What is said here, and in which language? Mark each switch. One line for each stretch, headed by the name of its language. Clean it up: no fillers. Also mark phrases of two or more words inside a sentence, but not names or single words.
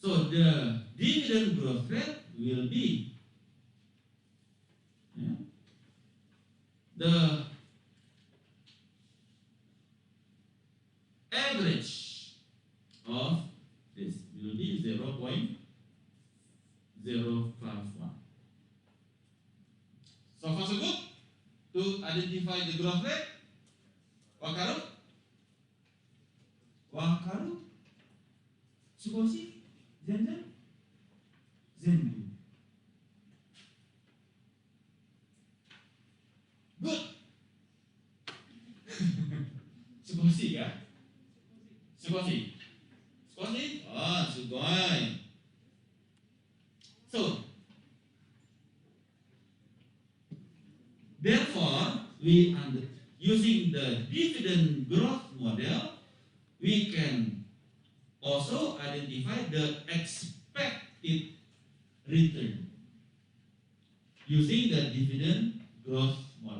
English: So the dividend growth rate will be the average of this will be 0.051. So far so good to identify the growth rate.
Japanese: 分かる？分かる? 少し？全然？全部.
English: Good.
Japanese: 少しや? 少し。少し? ああ、すごい.
English: So, therefore, using the dividend growth model, we can also identify the expected return using the dividend growth model.